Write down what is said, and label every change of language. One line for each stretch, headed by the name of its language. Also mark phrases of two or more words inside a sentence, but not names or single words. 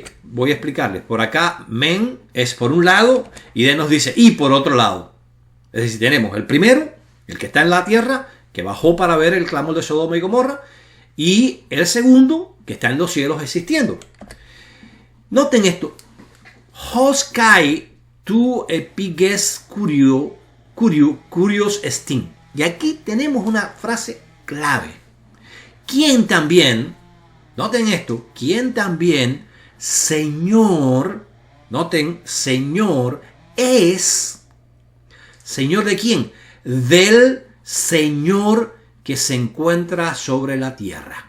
Spanish: Voy a explicarles. Por acá, men es por un lado, y de nos dice, y por otro lado. Es decir, tenemos el primero, el que está en la tierra, que bajó para ver el clamor de Sodoma y Gomorra, y el segundo, que está en los cielos existiendo. Noten esto.
Greek: ὃς καὶ τοῦ ἐπὶ γῆς κύριός ἐστιν.
Spanish: Y aquí tenemos una frase clave. Quien también, noten esto, quien también, Señor, noten, Señor es, ¿Señor de quién? Del Señor que se encuentra sobre la tierra.